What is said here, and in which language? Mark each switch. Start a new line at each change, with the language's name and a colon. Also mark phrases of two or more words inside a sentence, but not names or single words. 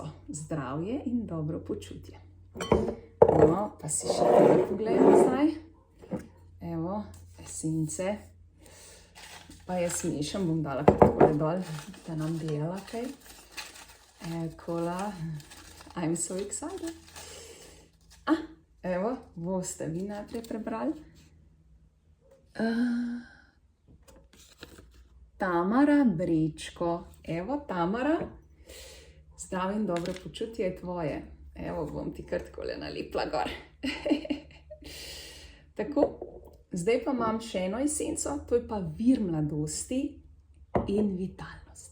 Slovenian: Zdravje in dobro počutje. No, pa si še tole pogledamo zdaj. Evo, esence. Pa jaz mešam, bom dala takole dol, da nam delala kaj. Ekola.
English: I'm so excited.
Slovenian: Evo, boste vi najprej prebrali. Tamara Brečko. Evo, Tamara, zdravje in dobro počutje je tvoje. Evo, bom ti kar takole nalepla gor. Tako, zdaj pa imam še eno esenco, to je pa vir mladosti in vitalnosti.